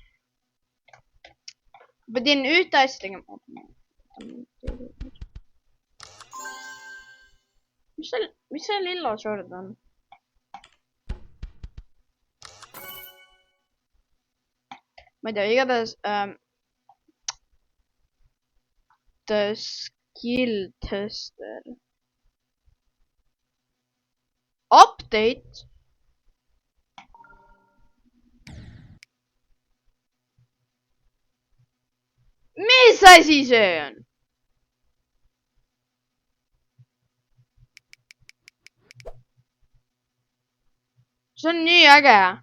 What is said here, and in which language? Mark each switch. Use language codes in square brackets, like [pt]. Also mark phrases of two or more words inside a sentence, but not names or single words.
[et] Pidin ühte asja tegema. Mis see lilla short on? Ma ei tea, igatahes [en] the skill tester. [et] Update. Mis asi see on? See on nii äge.